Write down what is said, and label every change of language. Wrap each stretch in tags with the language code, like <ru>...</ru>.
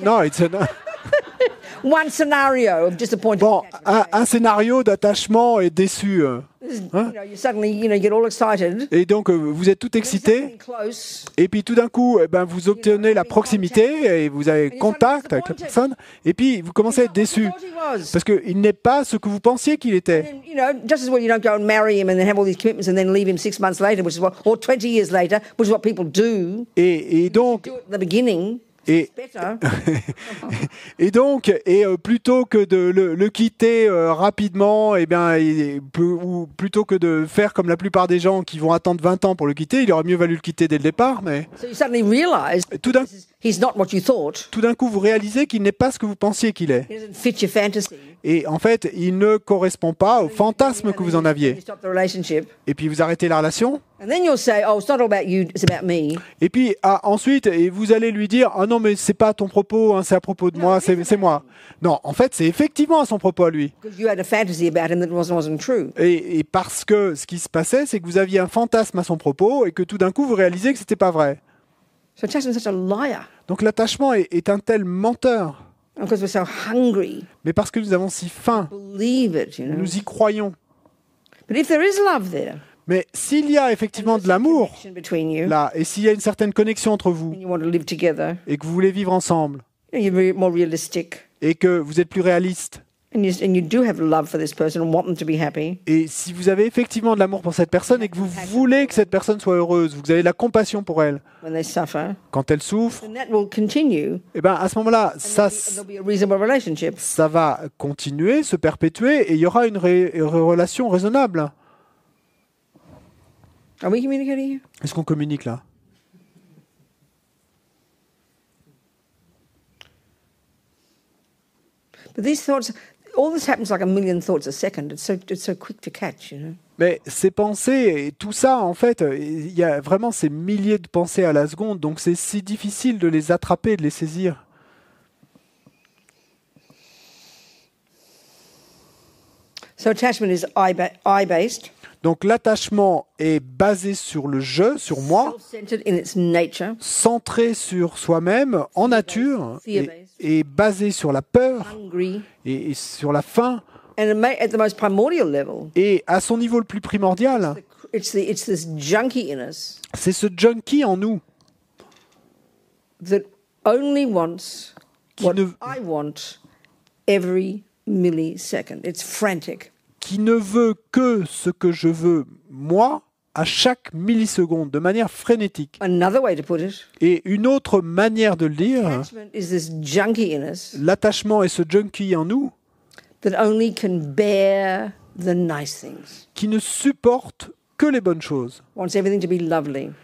<en>No, it's One scenario of disappointed</en> <fr>Bon,</fr> <en>attachment.</en> <fr>un scénario d'attachement et déçu.</fr> <en>You know, you suddenly, you get all excited.</en> <fr>Et donc, vous êtes tout excité.</fr> <en>Close.</en> <fr>Et puis tout d'un coup, vous obtenez la proximité et vous avez contact avec la personne. Et puis, vous commencez à être déçu. Parce qu'il n'est pas ce que vous pensiez qu'il était.</fr> <en>And, just as well you don't go and marry him and then have all these commitments and then leave him 6 months later, or 20 years later, which is what people do.</en> <fr>Et donc,</fr> <en>Do it at the beginning.</en> <fr>Et,</fr> <en>Better.</en> <fr>et donc, plutôt que de le quitter rapidement, ou plutôt que de faire comme la plupart des gens qui vont attendre 20 ans pour le quitter, il aurait mieux valu le quitter dès le départ. Mais</fr> <en>So you suddenly realise he's not what you thought.</en> <fr>tout d'un coup, vous réalisez qu'il n'est pas ce que vous pensiez qu'il est.</fr> <en>He doesn't fit your fantasy.</en> <fr>Et en fait, il ne correspond pas au fantasme que vous en</fr> <en>You</en> <fr>aviez.</fr> <en>stop the relationship.</en> <fr>Et puis vous arrêtez la relation.</fr> <en>And then you'll say, oh, it's not all about you, it's about me.</en> <fr>Et puis ensuite, vous allez lui dire, ah non, mais c'est pas à ton propos, hein, c'est à propos de moi, c'est moi. Non, en fait, c'est effectivement à son propos à lui.</fr> <en>Because you had a fantasy about him that wasn't true.</en> <fr>Et parce que ce qui se passait, c'est que vous aviez un fantasme à son propos et que tout d'un coup, vous réalisez que c'était pas vrai.</fr> <en>So attachment's such a liar.</en> <fr>Donc l'attachement est un tel menteur.</fr> <en>Because we're so hungry.</en> <fr>Mais parce que nous avons si faim,</fr> <en>Believe it, you know.</en> <fr>nous y croyons.</fr> <en>But if there is love there,</en> <fr>Mais s'il y a effectivement de l'amour</fr> <en>connection between you,</en> <fr>là, et s'il y a une certaine connexion entre vous,</fr> <en>and you want to live together,</en> <fr>et que vous voulez vivre ensemble,</fr> <en>you're more realistic,</en> <fr>et que vous êtes plus réaliste,</fr> <en>and you do have love for this person and want them to be happy,</en> <fr>et si vous avez effectivement de l'amour pour cette personne et que vous voulez que cette personne soit heureuse, vous avez de la compassion pour elle,</fr> <en>when they suffer,</en> <fr>quand elle souffre,</fr> <en>then that will continue.</en> <fr>et ben à ce moment-là,</fr> <en>There'll be a reasonable relationship.</en> <fr>ça va continuer, se perpétuer, et il y aura une relation raisonnable.</fr> <en>Are we communicating here?</en> <fr>Est-ce qu'on communique là?</fr> <en>But these thoughts, all this happens like a million thoughts a second. It's so quick to catch, you know.</en> <fr>Mais ces pensées, et tout ça, en fait, il y a vraiment ces milliers de pensées à la seconde, donc c'est si difficile de les attraper, de les saisir.</fr> <en>So attachment is I-based,</en> <fr>Donc l'attachement est basé sur le je, sur moi,</fr> <en>self-centered in its nature,</en> <fr>centré sur soi-même, en nature, et basé sur la peur</fr> <en>hungry,</en> <fr>et sur la faim.</fr> <en>and at the most primordial level,</en> <fr>Et à son niveau le plus primordial,</fr> <en>it's this junkie in us</en> <fr>c'est ce junkie en nous</fr> <en>that only wants</en> <fr>qui</fr> <en>what</en> <fr>ne,</fr> <en>I want every millisecond. It's frantic.</en> <fr>qui ne veut que ce que je veux, moi, à chaque milliseconde, de manière frénétique.</fr> <en>Another way to put it,</en> <fr>Et une autre manière de le dire,</fr> <en>attachment is this junkie in us</en> <fr>l'attachement est ce junkie en nous</fr> <en>that only can bear the nice things,</en> <fr>qui ne supporte que les bonnes choses.</fr> <en>wants everything to be lovely.</en>